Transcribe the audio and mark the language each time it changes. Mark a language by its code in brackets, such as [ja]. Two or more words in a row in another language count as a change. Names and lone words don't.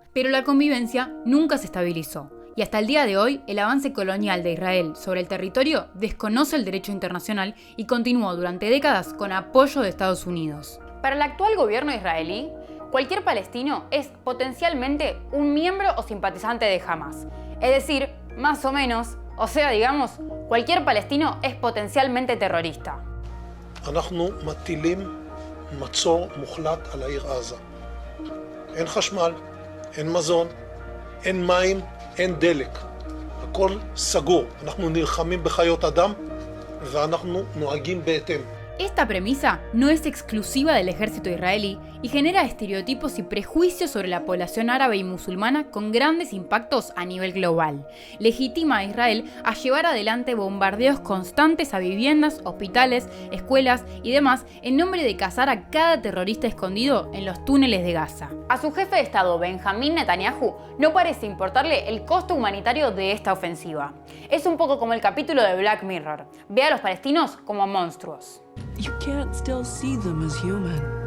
[es] Pero la convivencia nunca se estabilizó. Y hasta el día de hoy, el avance colonial de Israel sobre el territorio desconoce el derecho internacional y continuó durante décadas con apoyo de Estados Unidos. Para el actual gobierno israelí, cualquier palestino es potencialmente un miembro o simpatizante de Hamás. Es decir, más o menos, digamos, cualquier palestino es potencialmente terrorista. [he] אנחנו מטילים מצור מוחלט על העיר עזה. אין חשמל, אין מזון, אין מים, אין דלק. הכל סגור. אנחנו נלחמים בחיות אדם ואנחנו נוהגים בהתאם. [es] Esta premisa no es exclusiva del ejército israelí y genera estereotipos y prejuicios sobre la población árabe y musulmana con grandes impactos a nivel global. Legitima a Israel a llevar adelante bombardeos constantes a viviendas, hospitales, escuelas y demás en nombre de cazar a cada terrorista escondido en los túneles de Gaza. A su jefe de Estado, Benjamín Netanyahu, no parece importarle el costo humanitario de esta ofensiva. Es un poco como el capítulo de Black Mirror. Ve a los palestinos como monstruos. [en] You can't still see them as human.